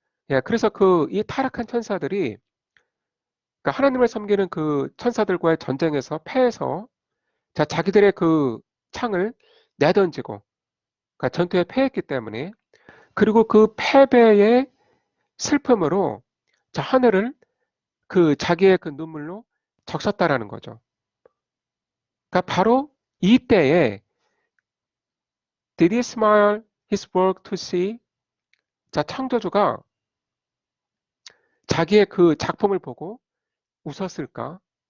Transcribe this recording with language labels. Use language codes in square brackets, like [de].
[ko] 예, 그래서 그 이 타락한 천사들이 그러니까 하나님을 섬기는 그 천사들과의 전쟁에서 패해서 자기들의 그 창을 내던지고 그러니까 전투에 패했기 때문에 그리고 그 패배의 슬픔으로 하늘을 그 자기의 그 눈물로 적셨다라는 거죠. 그러니까 바로 이때에 [en] Did he smile his work to see? [ko] 자, 창조주가 자기의 그 작품을 보고 웃었을까?